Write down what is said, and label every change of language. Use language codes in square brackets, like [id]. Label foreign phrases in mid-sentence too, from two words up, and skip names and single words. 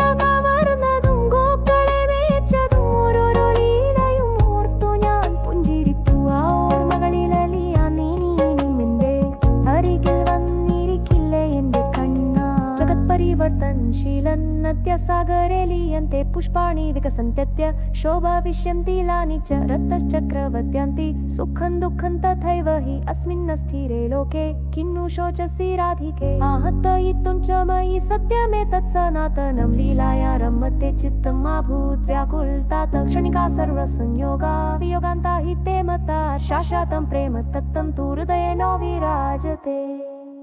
[ml] കവർന്നതും ഗോക്കളെ മേച്ചതും ഓരോരോ ലീലയും ഓർത്തു ഞാൻ പുഞ്ചിരിപ്പു ആ ഓർമ്മകളിലലിയാൻ നീ നിന്റെ അരികിൽ വന്നിരിക്കില്ലേ എന്റെ കണ്ണ [sa] जगत् परिवर्तनशीलं सागरेलीयन्ते पुष्पाणि विकसन्त्यत्य शोभाविष्यन्तिलानि च रत्तश्चक्रवद्यन्ति सुखं दुःखं तथैव हि अस्मिन् स्थिरे लोके किन्नु शोचसि राधिके आहतयितुं च मयि सत्यमेतत् सनातनं लीलाया रमते चित्तम् अभूत् व्याकुलतात क्षणिका सर्वसंयोगा वियोगान्ता हि ते मता शाश्वतं प्रेम तत्तं तु हृदये न विराजते।